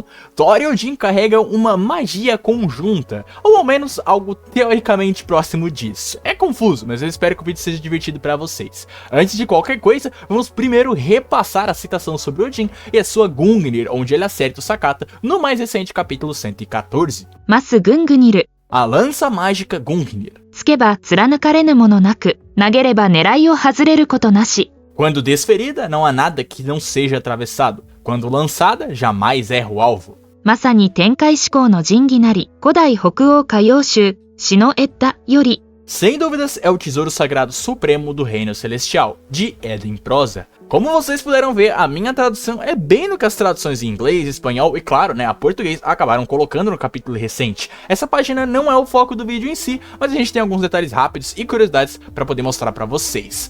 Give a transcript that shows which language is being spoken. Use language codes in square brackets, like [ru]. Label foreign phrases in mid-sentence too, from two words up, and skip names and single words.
[pt] Thor e Odin carregam uma magia conjunta, ou ao menos algo teoricamente próximo disso. É confuso, mas eu espero que o vídeo seja divertido para vocês. Antes de qualquer coisa, vamos primeiro repassar a citação sobre Odin e a sua Gungnir, onde ele acerta o Sakata no mais recente capítulo 114. [ja] Masu Gungnir. [pt] A lança mágica Gungnir. [ja] つけば貫かれぬものなく、投げれば狙いを外れることなし。 [pt] Quando desferida, não há nada que não seja atravessado. Quando lançada, jamais erra o alvo. [ja] まさに天界志向の神器なり、古代北欧歌謡集、シノエッダより。 [pt] Sem dúvidas, é o tesouro sagrado supremo do reino celestial, de Eden Prosa. Como vocês puderam ver, a minha tradução é bem no que as traduções em inglês, espanhol e, claro, a português acabaram colocando no capítulo recente. Essa página não é o foco do vídeo em si, mas a gente tem alguns detalhes rápidos e curiosidades para poder mostrar para vocês.